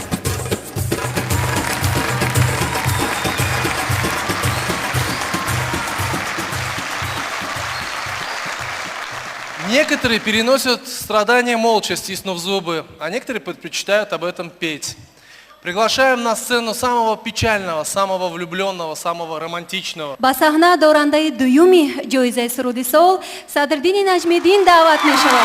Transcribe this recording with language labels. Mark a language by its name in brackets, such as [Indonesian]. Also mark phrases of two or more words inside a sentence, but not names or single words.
[Russian] Некоторые переносят страдания молча, стиснув зубы, а некоторые предпочитают об этом петь. Приглашаем на сцену самого печального, самого влюбленного, самого романтичного. [Tajik] ба саҳна дорандаи дуюми ҷоизаи суруди сол Садриддини Наҷмиддин даъват мешавад.